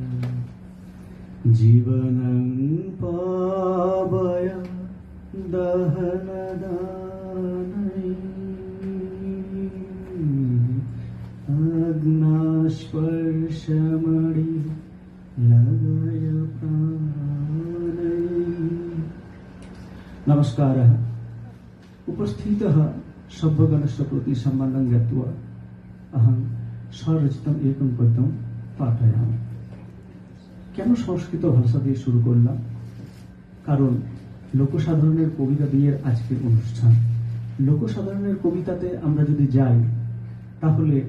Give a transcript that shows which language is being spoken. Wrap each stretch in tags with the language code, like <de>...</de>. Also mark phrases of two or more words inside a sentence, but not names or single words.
<sa>जीवनं पावय दहनदानै आज्ञास्पर्शमणि लगाय प्राणै। नमस्कारः। उपस्थितः सर्वगणस्य प्रति सम्मानं ज्ञात्वा अहं स्वरचितम् एकं पद्यं पाठयामि।</sa> <bn>কেন সংস্কৃত ভাষা দিয়ে শুরু করলাম? কারণ লোকসাধারণের কবিতা দিয়ে আজকের অনুষ্ঠান। লোকসাধারণের কবিতাতে আমরা যদি যাই তাহলে</bn>